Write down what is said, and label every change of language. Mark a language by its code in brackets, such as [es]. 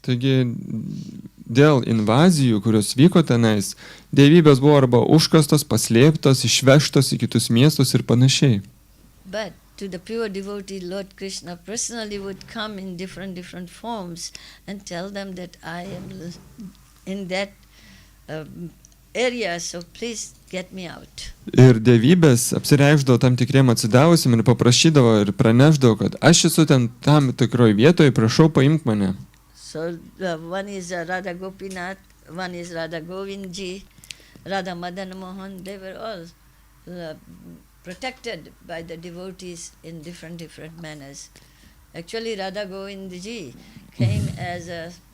[lt] Taigi, dėl invazijų, kurios vyko tenais, dievybės buvo arba užkastos, paslėptos, išvežtos į kitus miestus ir panašiai. [en] But to the pure devotee, Lord Krishna personally would come in different forms and tell them that I am in that area, so please get me out. [lt] Ir dievybės apsireikšdavo tam tikriem atsidavusim ir paprašydavo ir pranešdavo, kad aš esu ten tam tikroj vietoje, prašau paimk mane. [en] So one is Radha Gopinath, one is Radha Govindji, Radha Madan Mohan. They were all protected by the devotees in different manners. Actually, Radha Govindji came as a